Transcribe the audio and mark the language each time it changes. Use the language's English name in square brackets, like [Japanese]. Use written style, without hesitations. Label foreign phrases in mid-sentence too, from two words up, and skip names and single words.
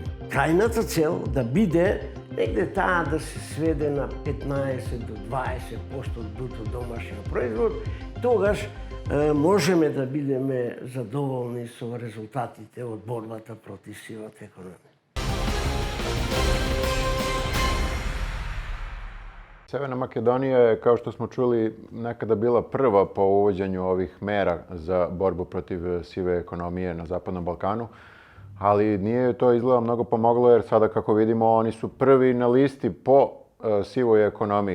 [Macedonian] Крајната цел да биде негде таа да се сведе на 15 до 20% од бруто домашниот производ, тогаш можеме да бидеме задоволни со резултатите од борбата против сивата економија. [Serbian] Severna Makedonija je, kao što smo čuli, nekada bila prva po uvođenju ovih mera za borbu protiv sive ekonomije na Zapadnom Balkanu, ali nije to izgleda mnogo pomoglo jer sada, kako vidimo, oni su prvi na listi po sivoj ekonomiji.